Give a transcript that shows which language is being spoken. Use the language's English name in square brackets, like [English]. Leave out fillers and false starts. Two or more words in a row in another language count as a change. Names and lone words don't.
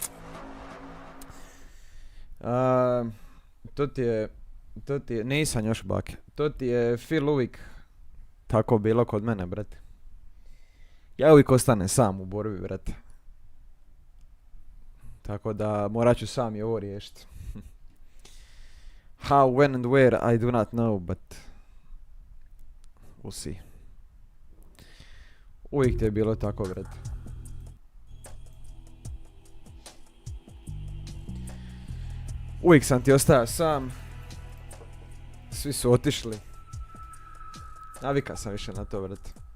[Bosnian] To ti je, nisam još bake. To ti je feel uvijek tako bilo kod mene, brate. Ja uvijek ostanem sam u borbi, brate. Tako da morat ću sam i ovo riješiti. [English] How, when and where, I do not know, but we'll see. [Bosnian] Uvijek ti je bilo tako, brate. Uvijek sam ti ostao sam. Svi su otišli. Navika sam više na to, brate.